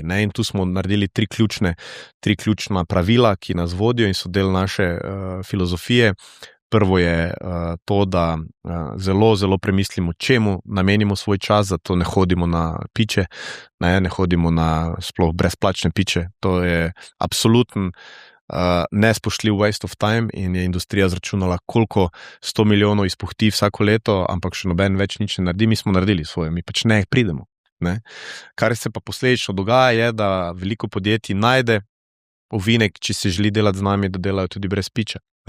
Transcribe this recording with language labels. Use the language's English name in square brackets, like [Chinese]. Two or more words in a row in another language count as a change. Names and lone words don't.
[Slovenian] In tu smo naredili 3 ključna pravila, ki nas vodijo in so del naše filozofije. Prvo je to, da zelo, zelo premislimo, čemu namenimo svoj čas, zato ne hodimo na piče, ne hodimo na sploh brezplačne piče. To je absoluten nespoštljiv [English] waste of time [Slovenian] in je industrija zračunala, koliko 100 milijonov izpuhti vsako leto, ampak še noben več nič ne naredi, mi smo naredili svoje, mi pač ne pridemo. Ne? Kar se pa posledično dogaja je, da veliko podjetij najde ovinek, če se želi delati z nami, da delajo tudi brez piča.